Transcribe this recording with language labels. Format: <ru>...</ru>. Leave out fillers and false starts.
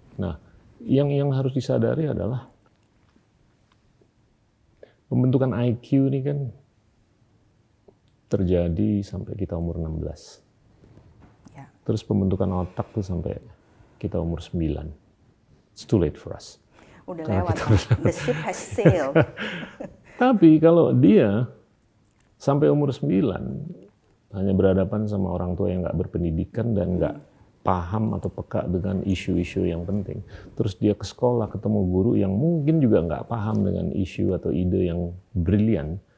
<id>Nah, yang harus disadari adalah pembentukan IQ ini kan terjadi sampai kita umur 16. Ya. Terus pembentukan otak tuh sampai kita umur 9.</id> <en>It's too late for us.</en> <id>Udah lewat,</id> <en>the ship has sailed.</en> <id>Tapi kalau dia sampai umur 9 hanya berhadapan sama orang tua yang nggak berpendidikan dan nggak paham atau peka dengan isu-isu yang penting. Terus dia ke sekolah ketemu guru yang mungkin juga nggak paham dengan isu atau ide yang brilian.</id>